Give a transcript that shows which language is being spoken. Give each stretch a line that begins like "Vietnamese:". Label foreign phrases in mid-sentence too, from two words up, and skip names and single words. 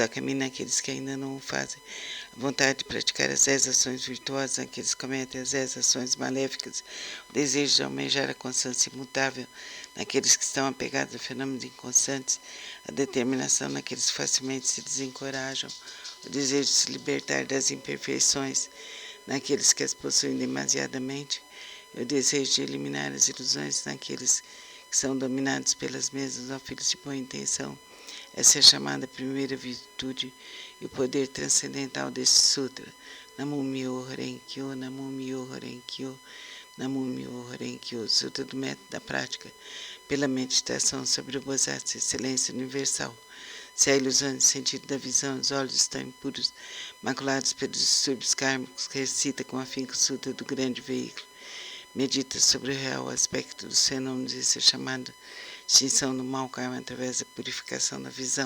Portuguese: a caminho naqueles que ainda não o fazem, a vontade de praticar as 10 ações virtuosas naqueles que cometem as 10 ações maléficas, o desejo de almejar a constância imutável naqueles que estão apegados a fenômenos inconstantes, a determinação naqueles que facilmente se desencorajam, o desejo de se libertar das imperfeições naqueles que as possuem demasiadamente, e o desejo de eliminar as ilusões naqueles que são dominados pelas mesmas, ó filhos de boa intenção. Essa é a chamada primeira virtude e o poder transcendental desse sutra.
Japanese: 南無妙法蓮華経、南無妙法蓮華経、南無妙法蓮華経.
Portuguese: Sutra do método da prática pela meditação sobre o Bodhisattva, excelência universal. Se a ilusão do sentido da visão, os olhos estão impuros, maculados pelos distúrbios kármicos, recita com afinco o Sutra do grande veículo. Medita sobre o real aspecto dos fenômenos, isso é chamado extinção do mau karma através da purificação da visão.